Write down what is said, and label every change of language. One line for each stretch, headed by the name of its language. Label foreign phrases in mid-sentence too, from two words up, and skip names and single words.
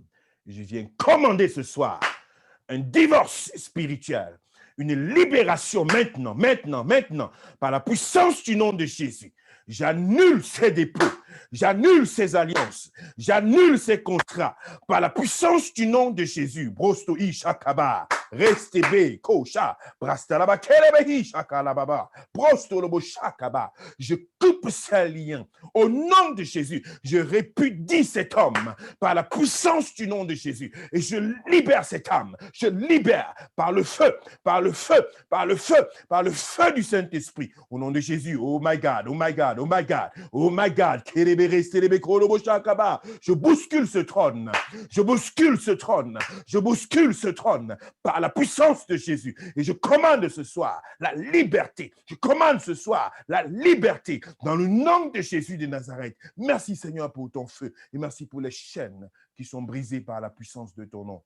French: Je viens commander ce soir un divorce spirituel, une libération maintenant, par la puissance du nom de Jésus. J'annule ces dépôts, j'annule ces alliances, j'annule ces contrats par la puissance du nom de Jésus. Brosto Ishakaba, Restebe, Kosha, Brastalaba, Kelebehi, Shakalababa, Prostolobo, Shakaba. Je coupe ces liens. Au nom de Jésus, je répudie cet homme par la puissance du nom de Jésus. Et je libère cette âme. Je libère par le feu, par le feu, par le feu, par le feu du Saint-Esprit. Au nom de Jésus,
English: oh my God, oh my God, oh my God, oh my God.
French: Je bouscule ce trône. Je bouscule ce trône. Je bouscule ce trône par la puissance de Jésus. Et je commande ce soir la liberté. Je commande ce soir la liberté dans le nom de Jésus de Nazareth. Merci Seigneur pour ton feu et merci pour les chaînes qui sont brisées par la puissance de ton nom.